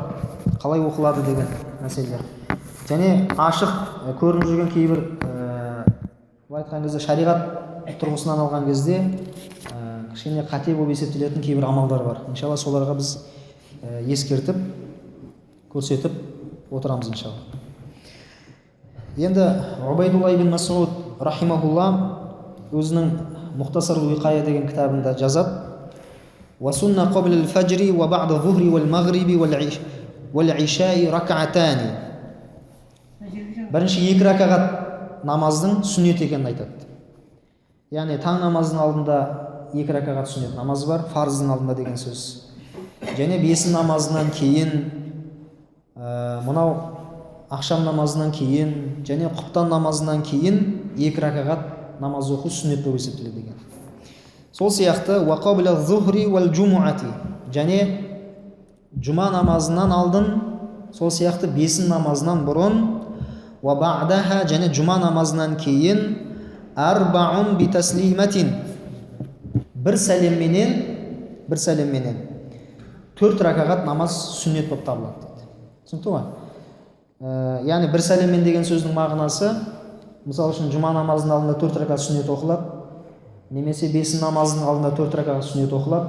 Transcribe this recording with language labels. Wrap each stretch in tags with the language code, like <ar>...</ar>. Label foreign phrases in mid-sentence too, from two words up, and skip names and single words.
<kk>Қалай оқылады деген мәселелер. Және ашық көрініп жүрген кейбір айтқан кезде шариғат тұрғысынан алған кезде кішкене қате болып есептелетін кейбір амалдар бар. Иншалла соларға біз ескертіп, көрсетіп отырамыз иншалла. Енді Убайдулла ибн Мас'уд рахимахулла өзінің Мұхтасарул Виқая деген кітабында жазады:</kk> <ar>وَسُنَّ قَبْلَ الْفَجْرِ وَبَعْدَ الظُّهْرِ وَالْمَغْرِبِ وَالْعِشَاءِ رَكَعَتَانِ.</ar> <kk>Бірінші екі ракағат намаздың сүннет екенін айтады. Яғни таң намазының алдында екі ракағат сүннет намазы бар, фарыздың алдында деген сөз. Және бесін намазынан кейін, мынау ақшам намазынан кейін, және құптан намазынан кейін екі ракағат намаз оқу сүннет болып есептеледі деген. Сол сияқты</kk> <ar>وَقَبْلَ الظُّهْرِ وَالْجُمُعَةِ,</ar> <kk>және жұма намазынан алдын, сол сияқты бесін намазынан бұрын, وَبَعْدَهَا, және жұма намазынан кейін,</kk> <ar>أَرْبَعٌ بِتَسْلِيمَةٍ,</ar> <kk>бір сәлемменен төрт ракағат намаз сүннет болып табылады. Түсінікті ме? Яғни бір сәлеммен деген сөздің мағынасы, мысалы үшін жұма намазының алдында төрт ракағат сүннет оқылады, немесе бесін намазының алдында төрт ракағат сүннет оқылады.</kk>